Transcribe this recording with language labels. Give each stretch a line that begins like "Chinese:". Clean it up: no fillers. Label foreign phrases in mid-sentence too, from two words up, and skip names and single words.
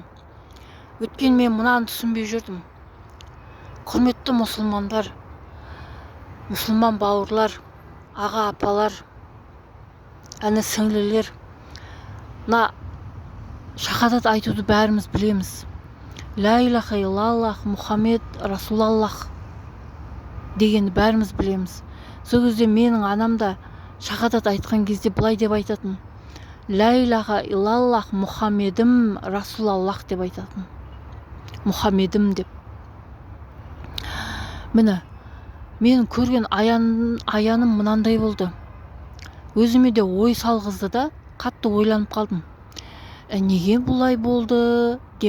Kazakh: Өткен мен мынаны түсінбей жүрдім. Құрметті мұсылмандар, мұсылман бауырлар, аға апалар, әні сіңлілер, мына шахадат айтуды бәріміз білеміз.
Arabic: لا إله إلا الله محمد رسول الله
Kazakh: дегенді бәріміз білеміз. Сол кезде менің анам да шахадат айтқан кезде былай деп айтатын.
Arabic: لا إله إلا الله محمدم رسول الله
Kazakh: деп айтатын. Мұхаммедім деп. Міне, менің көрген аяным мынандай болды. Өзіме де ой салғызды да, қатты ойланып қалдым. Неге бұлай болды деп.